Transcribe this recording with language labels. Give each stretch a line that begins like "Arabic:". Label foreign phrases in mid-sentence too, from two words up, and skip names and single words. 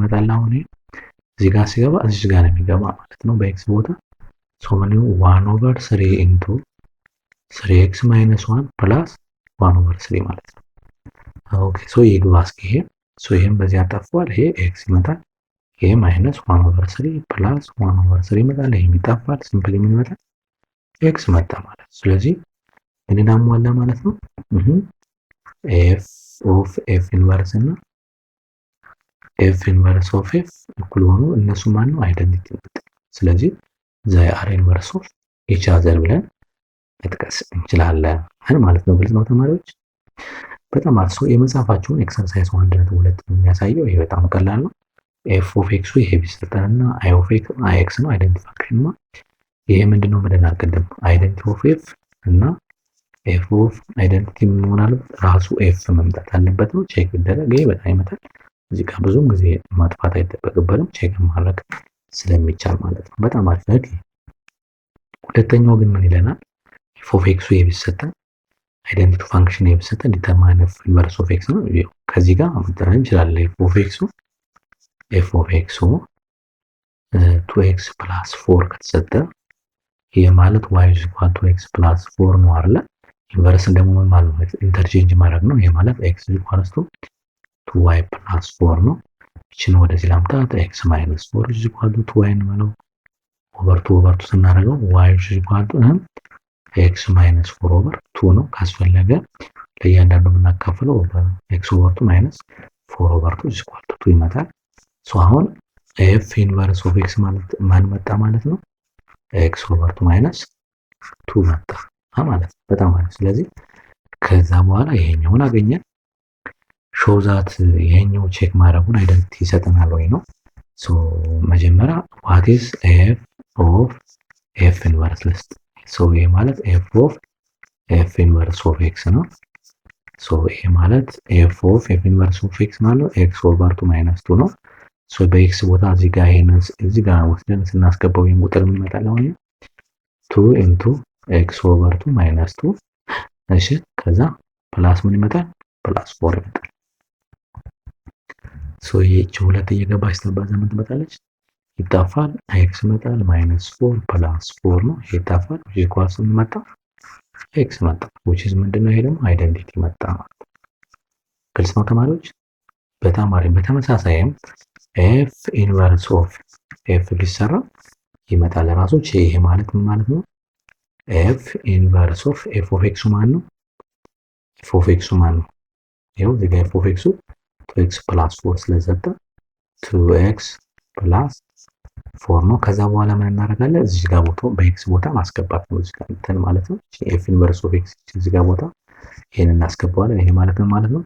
Amharic: ይመጣል አሁን እዚህ ጋር ሲገባ እዚህ ጋር ነው የሚገባ ማለት ነው በኤክስ ቦታ ሶ ምን
English: 1 over 3 into 3x minus 1 plus 1 over 3
Amharic: ማለት ነው
English: okay so
Amharic: ይግባ እስኪ ይሄ ሶ ይሄን በዚህ አጣፍቷል ይሄ x ይመጣል ይሄ
English: minus 1 over 3 plus 1 over 3
Amharic: ይመጣል ይሄ ይጣፋል ሲምፕሊ ምን ይመጣል x መጣ ማለት ስለዚህ ምን እናሟላ ማለት ነው
English: f of f inverse
Amharic: እና
English: f inverse of f
Amharic: እኩል ሆኖ እነሱ ማን ነው አይደንቲቲ ስለዚህ
English: they are inverse of each other
Amharic: ብለን መጥቀስ እንችላለን ማለት ነው ግልጽ ነው ተማሪዎች በጣም አርሶ የመጻፋችሁን ኤክሰርሳይዝ 1.2 የሚያሳየው ይሄ በጣም ቀላል ነው
English: f of x
Amharic: ይሄ ቢሰጠንና
English: i of x
Amharic: ነው
English: identity function
Amharic: ነው ይሄ ምንድነው ብለናል ቅድም
English: identity of f
Amharic: እና
English: f of identity
Amharic: ምን ሆነ ራሱ f መምጣት አለበት ነው ቼክ ይደረግ ይሄ በጣም ይመጣል እዚህ ጋር ብዙም ጊዜ ማጥፋት አይጠበቅበትም ቼክ ማድረግ ስለሚቻል ማለት ነው በጣም አሪፍ ነው ሁለተኛው ግን ምን ይለናል
English: f of x
Amharic: ይሄ ቢሰጠን
English: identity function
Amharic: ይሄ ቢሰጠን
English: determine of inverse of x
Amharic: ነው ከዚህ ጋር መጠራት እንችላለን
English: f of x 2x plus 4
Amharic: ከተሰጠ ይሄ ማለት
English: y is equal to x plus 4
Amharic: ነው አይደል ኢንቨርስ ደግሞ ምን ማለት ነው ኢንተርቼንጅ ማድረግ ነው ይሄ ማለት
English: x is equal to 2y plus 4
Amharic: ነው እቺን ወደዚህ ላምጣት
English: x minus 4 is equal to 2y ነው ኦቨር 2 ስናደርገው y is equal to x minus 4 over 2 ነው
Amharic: ካስፈለገ ለእያንዳንዱ የምናካፍለው
English: x over 2 minus 4 over 2 is equal to 2 ይመጣል
Amharic: ሶ አሁን
English: f inverse of x
Amharic: ማለት ማን መጣ ማለት ነው
English: x over 2 minus 2
Amharic: መጣ ማለት በጣም አሪፍ ስለዚህ ከዛ በኋላ ይሄኛውን አገኘን
English: show that
Amharic: ይሄኛው ቼክ ማድረጉን አይደንቲቲ ይሰጠናል ወይ ነው ሶ መጀመሪያ
English: what is f of f inverse
Amharic: list ሶ ይሄ ማለት
English: f of f inverse of x
Amharic: ነው ሶ ይሄ ማለት
English: f of f inverse of x
Amharic: ማለት
English: x over 2 minus 2
Amharic: ነው ሶ በx ቦታ እዚህ ጋር ይሄንን እዚህ ጋር ወስደን ስናስገባው ይሄን ቁጥር ምን ይመጣል አሁን
English: 2 into x over 2 minus 2
Amharic: እሺ ከዛ ፕላስ ምን ይመጣል ፕላስ 4 ይመጣል ሶ ይሄች ሁለት እየገባች ተባዛ ምን ትመጣለች ይጣፋል x ይመጣል -4 ፕላስ 4 ነው ይጣፋል ኢኳልስ ምን መጣ x መጣ
English: which is
Amharic: ምንድነው ይሄ ደግሞ አይደንቲቲ መጣ ግልጽ ነው ተማሪዎች በጣም አሪፍ በተመሳሳይም
English: f inverse of f
Amharic: ቢሰራ ይመጣል ራሱ ይሄ ማለት ምን ማለት ነው
English: f inverse of f of x
Amharic: ማን ነው
English: f of x
Amharic: ማን ነው ይሄው እዚህ ጋር
English: f of x 2x plus 4
Amharic: ስለሰጠ
English: 2x plus 4
Amharic: ነው ከዛ በኋላ ምን እናደርጋለን እዚህ ጋር ቦታው በx ቦታ ማስገባት ነው እዚህ ጋር እንትን ማለት ነው
English: f inverse of x
Amharic: እዚህ ጋር ቦታ ይሄን እናስገባዋለን ይሄ ማለት ነው